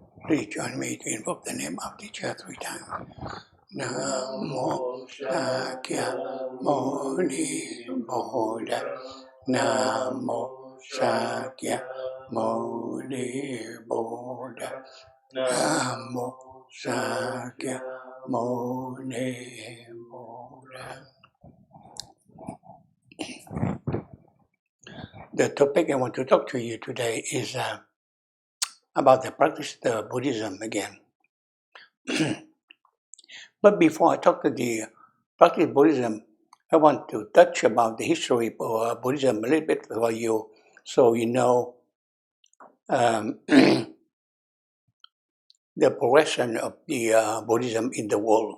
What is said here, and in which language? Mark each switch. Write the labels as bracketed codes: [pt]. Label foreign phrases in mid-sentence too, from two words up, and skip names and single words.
[en] Please join me to invoke the name of teacher 3 times. [pi] Namo Sakya Muni Buddha. Namo Sakya Muni Buddha. Namo Sakya Muni Buddha. [en] The topic I want to talk to you today is about the practice of Buddhism again. But before I talk to the practice of Buddhism, I want to touch about the history of Buddhism a little bit for you, so you know the progression of the Buddhism in the world.